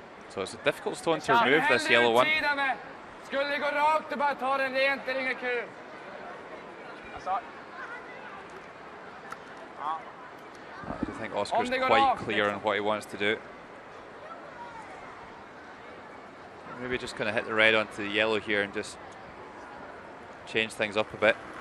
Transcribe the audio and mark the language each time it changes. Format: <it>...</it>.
<en>So it's a difficult stone to remove, this yellow one.</en> <sv>Skulle det gå rakt och bara ta den rent, det är inget kul.</sv> <en>I think Oscar's quite clear on what he wants to do. Maybe just kind of hit the red onto the yellow here and just change things up a bit.</en>